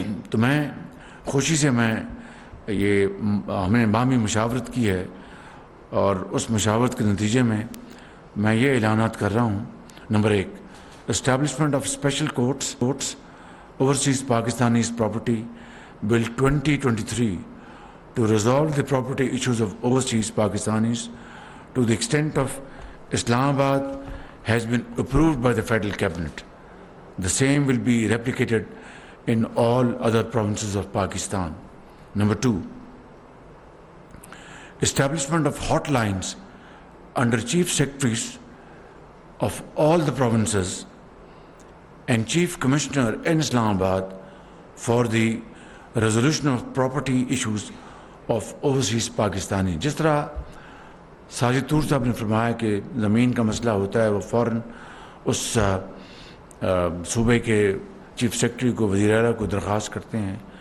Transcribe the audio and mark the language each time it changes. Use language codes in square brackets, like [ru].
[ur] تو میں خوشی سے یہ ہم نے باہمی مشاورت کی ہے، اور اس مشاورت کے نتیجے میں میں یہ اعلانات کر رہا ہوں. [en] Number 1، establishment of special courts overseas Pakistanis property bill 2023 to resolve the property issues of overseas Pakistanis to the extent of Islamabad has been approved by the Federal Cabinet. The same will be replicated in all other provinces of Pakistan. Number 2, establishment of hotlines under Chief Secretaries of all the provinces and Chief Commissioner in Islamabad for the resolution of property issues of overseas Pakistani. [ur] جس طرح ساجد طور صاحب نے فرمایا کہ زمین کا مسئلہ ہوتا ہے، وہ فوراً اس صوبے کے چیف سیکرٹری کو، وزیر اعلیٰ کو درخواست کرتے ہیں.